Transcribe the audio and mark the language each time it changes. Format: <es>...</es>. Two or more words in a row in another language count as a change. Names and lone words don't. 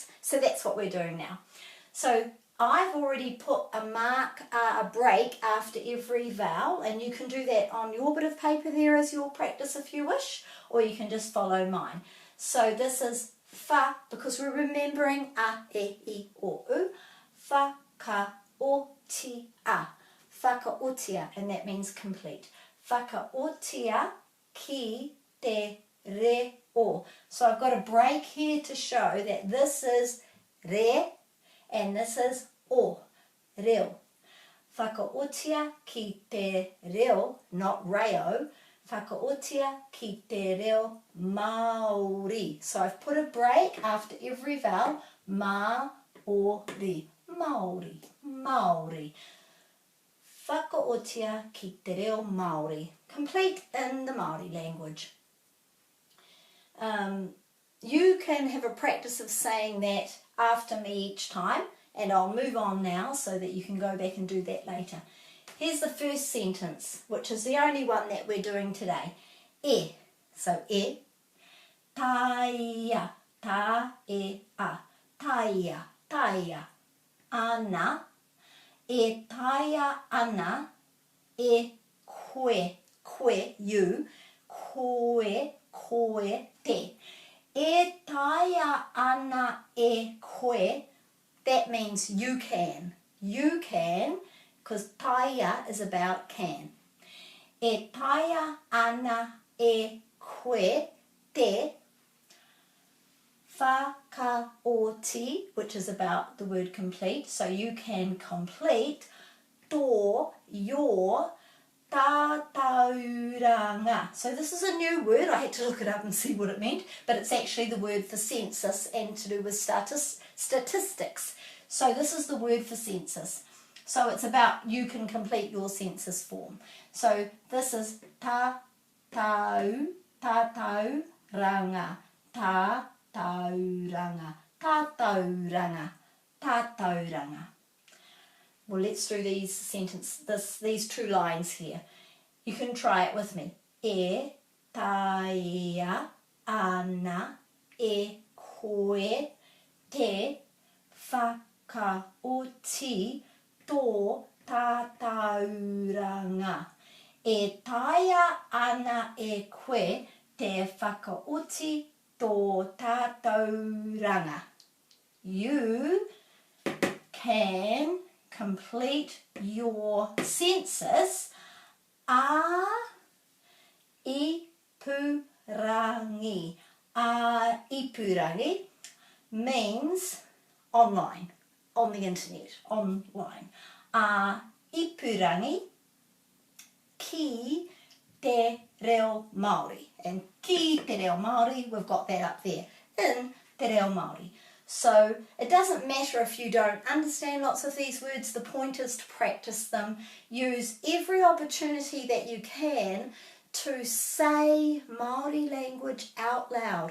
<en>So that's what we're doing now. So I've already put a break after every vowel, and you can do that on your bit of paper there as your practice if you wish, or you can just follow mine. So this is fa, because we're remembering a,</en> <mi>e, I, o, u. Whakaotia. Whakaotia,</mi> <en>and that means complete.</en> <mi>Whakaotia ki te reo.</mi> <en>So I've got a break here to show that this is re and this is o, reo.</en> <mi>Whakaotia ki te reo, not reo. Whakaotia ki te reo Māori.</mi> <en>So I've put a break after every vowel.</en> <mi>Māori, Māori, Māori. Whakaotia ki te reo Māori.</mi> <en>Complete in the Māori language. You can have a practice of saying that after me each time, and I'll move on now so that you can go back and do that later. Here's the first sentence, which is the only one that we're doing today.</en> <mi>E. So e. Taia. Ta, e, a. Taia. Taia. Ana. E taia ana. E koe. Koe, you. Koe, koe, te. E taia ana e koe.</mi> <en>That means you can. You can. Because taia is about can.</en> <mi>E taia ana e koe te whakaoti,</mi> <en>which is about the word complete, so you can complete tō, your tātauranga. So this is a new word. I had to look it up and see what it meant, but it's actually the word for census and to do with statistics. So this is the word for census. So it's about you can complete your census form. So this is</en> <mi>tātauranga, tātauranga, tātauranga, tātauranga.</mi> <en>Well, let's do these these two lines here. You can try it with me.</en> <mi>E taia ana e koe te whakaoti tō tātauranga. E taia ana e koe te whakaoti tō tātauranga.</mi> <en>You can complete your census</en> <mi>a ipurangi. A ipurangi</mi> <en>means online, on the internet, online.</en> <mi>A ipurangi ki Te Reo Māori. And ki Te Reo Māori,</mi> <en>we've got that up there, in Te Reo Māori. So it doesn't matter if you don't understand lots of these words, the point is to practice them. Use every opportunity that you can to say Māori language out loud.</en>